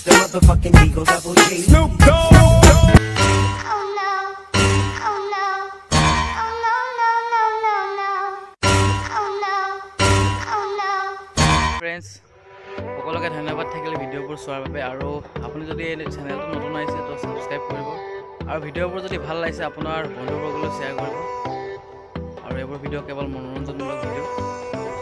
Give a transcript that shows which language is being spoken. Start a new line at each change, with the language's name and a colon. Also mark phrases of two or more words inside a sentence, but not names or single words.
English: motherfucking Eagle Double G. Snoop Dogg. Oh no. Oh no. Oh no, no, no, no, no. Oh no. Oh no.
Assamese: ফ্ৰেণ্ডছ সকলোকে ধন্যবাদ থাকিলে ভিডিঅ'বোৰ চোৱাৰ বাবে আৰু আপুনি যদি এই চেনেলটো নতুন আহিছে তো ছাবস্ক্ৰাইব কৰিব আৰু ভিডিঅ'বোৰ যদি ভাল লাগিছে আপোনাৰ বন্ধুবৰ্গলৈ শ্বেয়াৰ কৰিব আৰু এইবোৰ ভিডিঅ' কেৱল মনোৰঞ্জনমূলক ভিডিঅ'